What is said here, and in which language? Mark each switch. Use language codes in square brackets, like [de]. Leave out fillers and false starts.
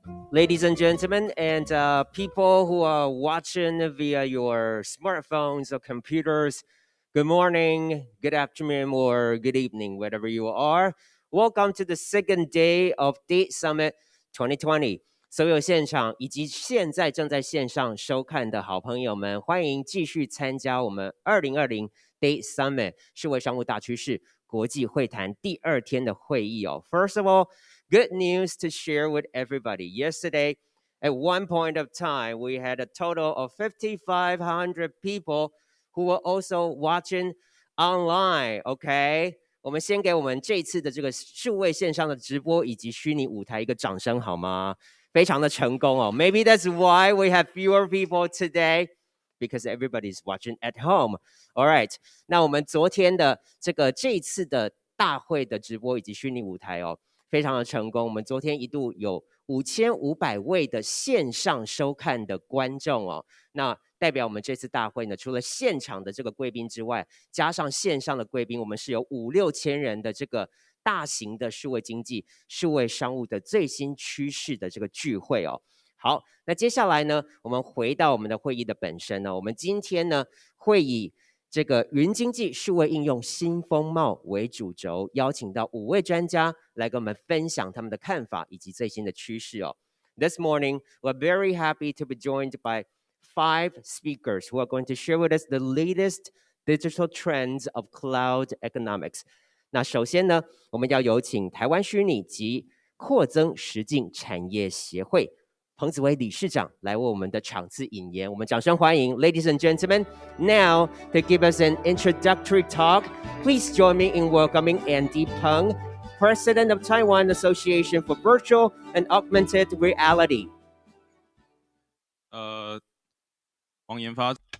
[en] ladies and gentlemen, and people who are watching via your smartphones or computers. Good morning, good afternoon, or good evening, wherever you are. Welcome to the second day of Date Summit 2020。 [zh] 所有现场以及现在正在线上收看的好朋友们，欢迎继续参加我们2020 Date Summit 数位商务大趋势国际会谈第二天的会议哦。 [en] First of all, good news to share with everybody. Yesterday, at one point of time, we had a total of 5,500 people who were also watching online. [zh] OK，我们先给我们这次的这个数位线上的直播以及虚拟舞台一个掌声好吗？非常的成功哦。 [en] Maybe that's why we have fewer people today. Because everybody's watching at home. [zh] All right，那我们昨天的这一次的大会的直播以及虚拟舞台哦，非常的成功。我们昨天一度有5500位的线上收看的观众哦，那代表我们这次大会呢，除了现场的这个贵宾之外，加上线上的贵宾，我们是有5、6千人的这个大型的数位经济、数位商务的最新趋势的这个聚会哦。好，那接下来呢，我们回到我们的会议的本身呢，我们今天呢会以这个云经济数位应用新风貌为主轴，邀请到5位专家来跟我们分享他们的看法以及最新的趋势哦。 [en] This morning, we're very happy to be joined by 5 speakers who are going to share with us the latest digital trends of cloud economics. [zh] 那首先呢，我们要有请台湾虚拟及扩增实境产业协会彭子威理事长来为我们的场次引言，我们掌声欢迎 [en] Ladies and gentlemen. Now, to give us an introductory talk, please join me in welcoming Andy Peng, President of Taiwan Association for Virtual and Augmented Reality. 王研发